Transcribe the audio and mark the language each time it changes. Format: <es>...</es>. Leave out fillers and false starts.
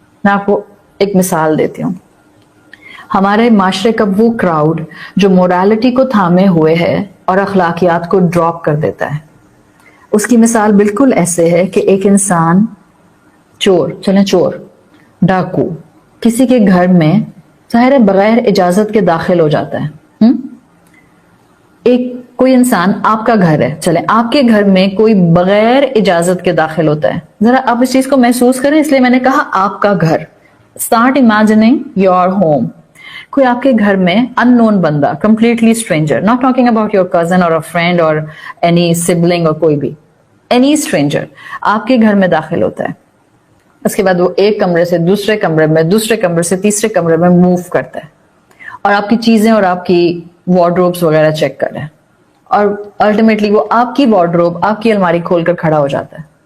<ur>میں آپ کو ایک مثال دیتی ہوں. ہمارے معاشرے کا وہ کراؤڈ جو مورالٹی کو تھامے ہوئے ہے اور اخلاقیات کو ڈراپ کر دیتا ہے, اس کی مثال بالکل ایسے ہے کہ ایک انسان چور, ڈاکو کسی کے گھر میں ظاہر بغیر اجازت کے داخل ہو جاتا ہے. ایک کوئی انسان, آپ کا گھر ہے, چلیں آپ کے گھر میں کوئی بغیر اجازت کے داخل ہوتا ہے. ذرا آپ اس چیز کو محسوس کریں, اس لیے میں نے کہا آپ کا گھر.</ur> <en>Start imagining your home.</en> <ur>کوئی آپ کے گھر میں ان نون بندہ,</ur> <en>completely stranger, not talking about your cousin اور friend اور any sibling</en> <ur>اور کوئی بھی, اینی اسٹرینجر آپ کے گھر میں داخل ہوتا ہے. اس کے بعد وہ ایک کمرے سے دوسرے کمرے میں, دوسرے کمرے سے تیسرے کمرے میں موو کرتا ہے, اور آپ کی چیزیں اور آپ کی وارڈروبس وغیرہ چیک کر رہے ہیں, اور الٹیمیٹلی وہ آپ کی وارڈروب, آپ کی الماری کھول کر کھڑا ہو جاتا ہے.</ur>